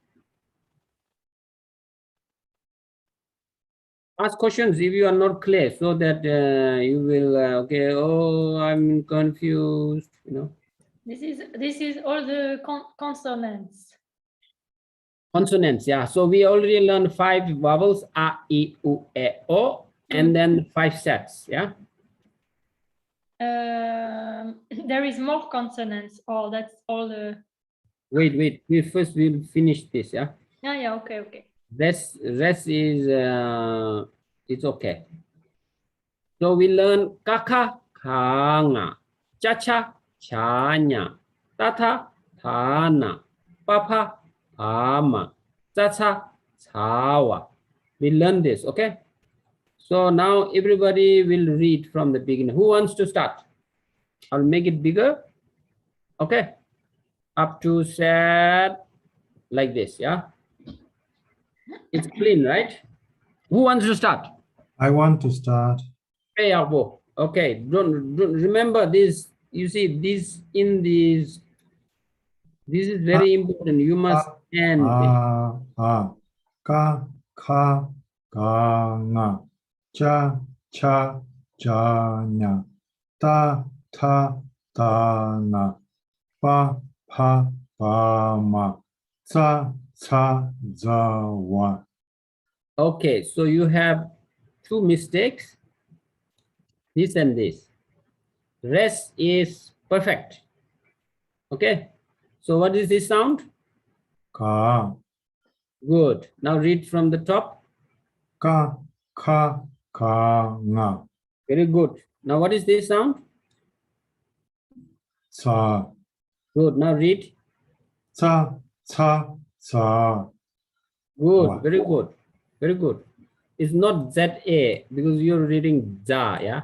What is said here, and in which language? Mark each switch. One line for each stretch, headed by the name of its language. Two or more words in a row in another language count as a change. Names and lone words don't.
English: Ask questions if you are not clear, so that you will, okay, oh, I'm confused, This is all the consonants. Consonants, yeah. So we already learned 5 vowels, a, I, u, e, o, and then 5 sets, yeah? There is more consonants, or that's all the Wait. We first will finish this, yeah? Yeah, okay. Rest is it's okay. So we learn kaka kanga, chacha chanya, tata thana, papa pama, chacha chawa. We learn this, okay? So now everybody will read from the beginning. Who wants to start? I'll make it bigger. Okay. Up to set like this, yeah? It's clean, right? Who wants to start? I want to start. Hey, Abo. Okay, don't remember this. You see, this in this. This is very important. You must end this. Ka, ka, ga, nga, cha, cha, ja, nya, ta, ta, na, pa, pa, ma, ca, za, wa. Okay, so you have two mistakes. This and this. Rest is perfect. Okay. So what is this sound? Ka, Good. Now read from the top. ka, ka, nga, Very good. Now what is this sound? ca, Good. Now read. ca, ca. Good. Wow. Very good. Very good. It's not ZA because you're reading za, yeah?